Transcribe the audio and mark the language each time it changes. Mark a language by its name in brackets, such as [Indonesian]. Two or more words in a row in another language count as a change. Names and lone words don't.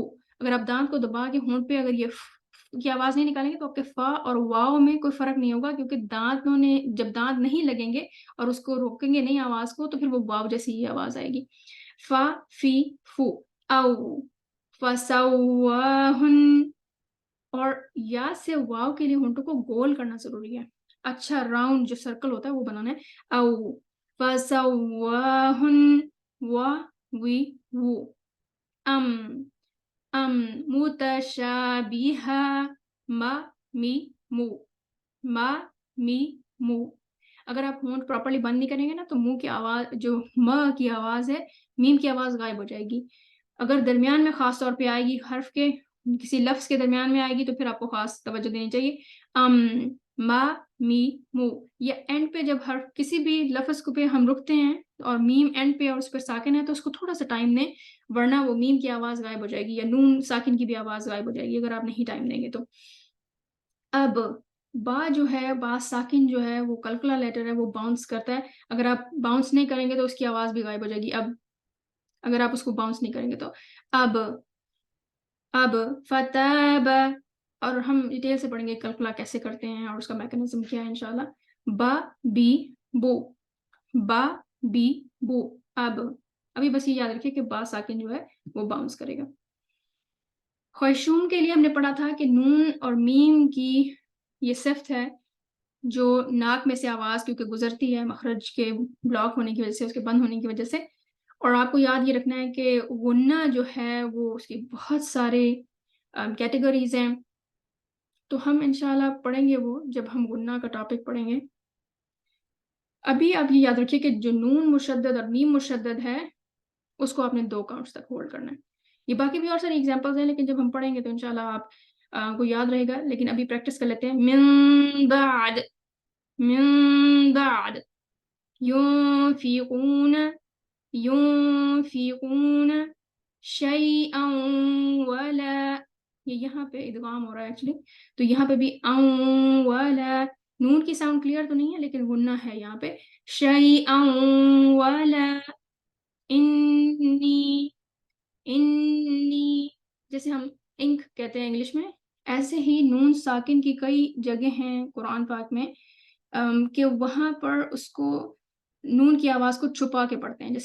[Urdu] اگر آپ دانت کو دبا کے ہونٹ پہ اگر یہ کی آواز نہیں نکالیں گے تو آپ کے فا اور واو میں کوئی فرق نہیں ہوگا, کیونکہ دانتوں نے جب دانت نہیں لگیں گے اور اس کو روکیں گے نہیں آواز کو, تو پھر وہ واو جیسی ہی آواز آئے گی. [Arabic] فا فی فو. [Urdu] او, فسواہن, اور یا سے واو کے لیے ہونٹوں کو گول کرنا ضروری ہے, اچھا راؤنڈ جو سرکل ہوتا ہے وہ بنانا ہے. [Arabic] او فسواہن, وا وی وو. ام متشابہہ, ما می مو, ما می مو. [Urdu] اگر آپ ہونٹ پراپرلی بند نہیں کریں گے نا تو منہ کی آواز جو م کی آواز ہے, میم کی آواز غائب ہو جائے گی. اگر درمیان میں خاص طور پہ آئے گی حرف کے, کسی لفظ کے درمیان میں آئے گی تو پھر آپ کو خاص توجہ دینی چاہیے. [Arabic] ما می مو. [Urdu] یا اینڈ پہ جب حرف کسی بھی لفظ کو پہ ہم رکتے ہیں اور میم اینڈ پہ اور اس پہ ساکن ہے تو اس کو تھوڑا سا ٹائم دیں, ورنہ وہ میم کی آواز غائب ہو جائے گی, یا نون ساکن کی بھی آواز غائب ہو جائے گی اگر آپ نہیں ٹائم دیں گے تو. اب با جو ہے, با ساکن جو ہے وہ کلکلا لیٹر ہے, وہ باؤنس کرتا ہے. اگر آپ باؤنس نہیں کریں گے تو اس کی آواز بھی غائب ہو جائے گی. اب اگر آپ اس کو باؤنس نہیں کریں گے تو اب فتاب, اور ہم ڈیٹیل سے پڑھیں گے کلکلا کیسے کرتے ہیں اور اس کا میکنزم کیا ہے انشاءاللہ. [Arabic] با بی بو, با بی بو. [Urdu] اب ابھی بس یہ یاد رکھیے کہ با ساکن جو ہے وہ باؤنس کرے گا. خیشوم کے لیے ہم نے پڑھا تھا کہ نون اور میم کی یہ صفت ہے جو ناک میں سے آواز کیونکہ گزرتی ہے مخرج کے بلاک ہونے کی وجہ سے, اس کے بند ہونے کی وجہ سے. اور آپ کو یاد یہ رکھنا ہے کہ غنہ جو ہے وہ اس کی بہت سارے کیٹیگریز ہیں, تو ہم انشاءاللہ پڑھیں گے وہ جب ہم غنہ کا ٹاپک پڑھیں گے. ابھی آپ یہ یاد رکھیے کہ جو نون مشدد اور میم مشدد ہے اس کو آپ نے 2 کاؤنٹس تک ہولڈ کرنا ہے. یہ باقی بھی اور ساری ایگزامپلز ہیں, لیکن جب ہم پڑھیں گے تو انشاءاللہ آپ کو یاد رہے گا. لیکن ابھی پریکٹس کر لیتے ہیں. [Arabic] من بعد, من بعد, ينفقون, ينفقون شيئا ولا, [Urdu] یہ یہاں پہ ادغام ہو رہا ہے ایکچولی, تو یہاں پہ بھی [Arabic] ان ولا, [Urdu] نون کی ساؤنڈ کلیئر تو نہیں ہے لیکن غنہ ہے یہاں پہ. [Arabic] شيئا ولا, [Urdu] انی, انی, جیسے ہم انک کہتے ہیں انگلش میں, ایسے ہی نون ساکن کی کئی جگہ ہیں قرآن پاک میں کہ وہاں پر اس کو نون کی آواز کو چھپا کے پڑھتے ہیں.